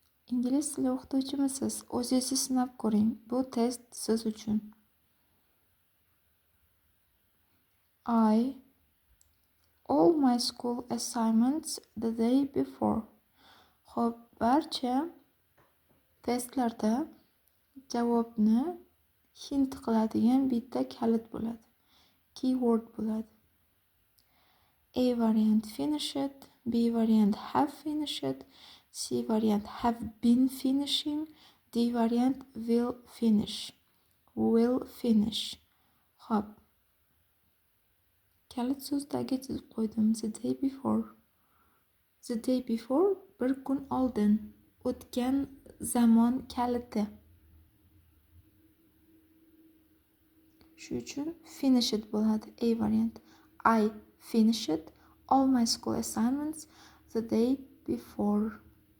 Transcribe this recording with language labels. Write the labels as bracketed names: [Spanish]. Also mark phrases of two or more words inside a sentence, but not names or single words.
[Uzbek] Ingliz tili o'qituvchimisiz? O'zingizni sinab ko'ring. Bu test siz uchun. [English] I all my school assignments the day before. [Uzbek] Xo'p, barcha testlarda javobni hint qiladigan bitta kalit bo'ladi. Keyword bo'ladi. [English] A variant finished, B variant have finished, C variant have been finishing, D variant will finish. Will finish. [Uzbek] Xo'p. Kalit so'zdagi chizib qo'ydim. [English] The day before. The day before [Uzbek] bir kun oldin. O'tgan zamon kaliti. Shu uchun finished bo'ladi. A variant. [English] I finished all my school assignments the day before.